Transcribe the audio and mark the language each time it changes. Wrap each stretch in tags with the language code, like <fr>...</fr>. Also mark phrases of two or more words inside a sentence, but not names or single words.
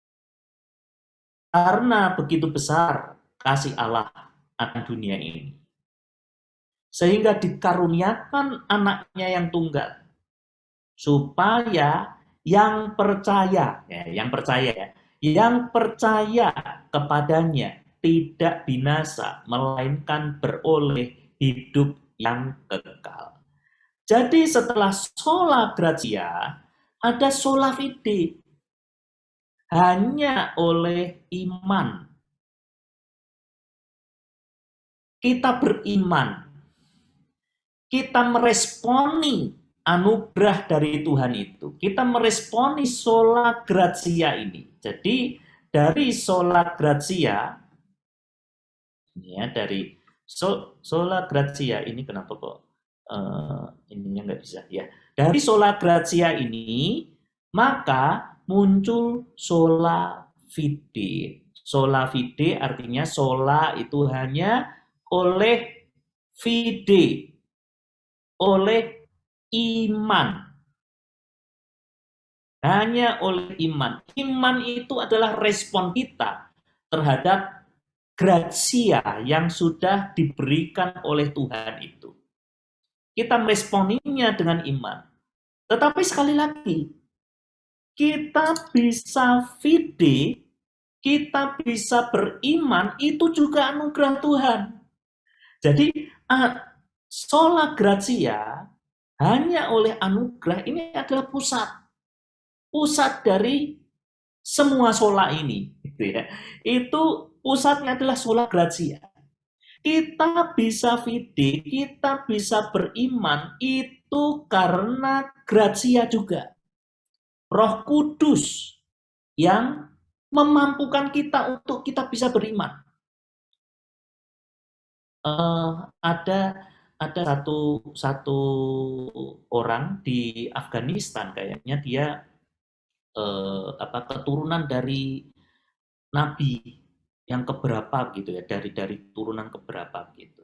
<id>karena begitu besar kasih Allah akan dunia ini, sehingga dikaruniakan anaknya yang tunggal, supaya yang percaya kepadanya tidak binasa, melainkan beroleh hidup yang kekal. Jadi setelah</id> <la>sola gratia,</la> <id>ada</id> <la>sola fide.</la> <id>Hanya oleh iman. Kita beriman. Kita meresponi anugerah dari Tuhan itu. Kita meresponi</id> <la>sola gratia</la> <id>ini. Jadi dari</id> <la>sola gratia,</la> <id>ya dari</id> <la>sola gratia</la> <id>ini kenapa kok ininya nggak bisa ya? Dari</id> <la>sola gratia</la> <id>ini maka muncul</id> <la>sola fide. Sola fide</la> <id>artinya sola itu hanya oleh fide, oleh iman. Hanya oleh iman. Iman itu adalah respon kita terhadap gratia yang sudah diberikan oleh Tuhan itu. Kita meresponinya dengan iman. Tetapi sekali lagi, kita bisa fide, kita bisa beriman, itu juga anugerah Tuhan. Jadi,</id> <la>sola gratia</la> <id>hanya oleh anugerah ini adalah pusat dari semua sola ini, gitu ya. Itu pusatnya adalah</id> <la>sola gratia.</la> <id>Kita bisa fide, kita bisa beriman itu karena gratia juga. Roh Kudus yang memampukan kita untuk kita bisa beriman. Ada satu orang di Afghanistan kayaknya dia keturunan dari nabi yang keberapa gitu ya, dari turunan keberapa gitu.</id>